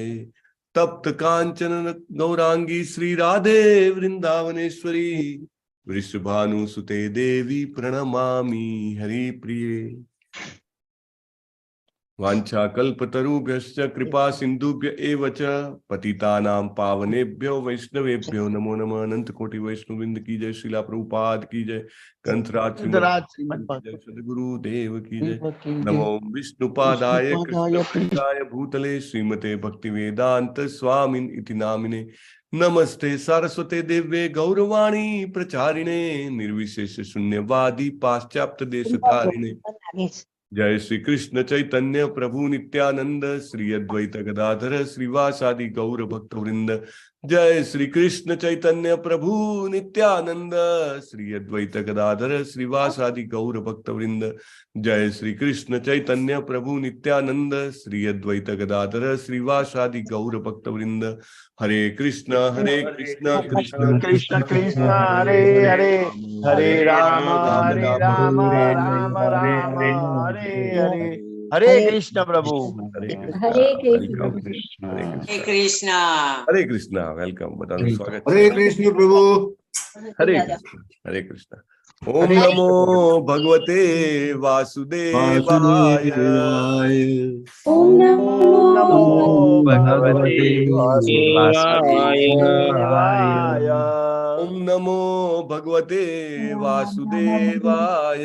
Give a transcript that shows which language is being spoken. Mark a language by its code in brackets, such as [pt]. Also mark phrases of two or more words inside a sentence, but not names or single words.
[sa] तप्त कांचन गौरांगी श्री राधे वृंदावनेश्वरी वृषभानुसुते देवी प्रणमामि हरिप्रिये. वाञ्छाकल्पतरुभ्यश्च कृपा सिन्धुभ्य एव च पतितानां पावनेभ्यो वैष्णवेभ्यो नमो नमः. [hi] अनंत कोटि वैष्णववृंद की जय. श्रीला प्रभुपाद की जय. कंथराज श्रीमद जय. सद्गुरुदेव की जय. [sa] नमो विष्णुपादाय कृष्णप्रेष्ठाय भूतले श्रीमते भक्तिवेदांत स्वामिन् इति नामिने. नमस्ते सारस्वते देव्ये गौरवाणी प्रचारिणे निर्विशेष शून्यवादी पाश्चात्य देशतारिणे. जय श्री कृष्ण चैतन्य प्रभु नित्यानंद श्री अद्वैत गदाधर श्रीवासादि गौर भक्त वृंद. जय श्री कृष्ण चैतन्य प्रभु नित्यानंद श्री अद्वैत गदाधर श्रीवासादि गौर भक्त वृंद. जय श्री कृष्ण चैतन्य प्रभु नित्यानंद श्री अद्वैत गदाधर श्रीवासादि गौर भक्त वृंद. हरे कृष्ण कृष्ण कृष्ण कृष्ण हरे हरे, हरे राम राम राम हरे हरे. हरे कृष्ण प्रभु. हरे कृष्ण. हरे कृष्ण. [gu] वेलकम. બધાનું સ્વાગત. [sa] हरे कृष्ण प्रभु. हरे कृष्ण. हरे कृष्ण. ओम नमो भगवते वासुदेवाय. ओम नमो भगवते वासुदेवाय. ओम नमो भगवते वासुदेवाय.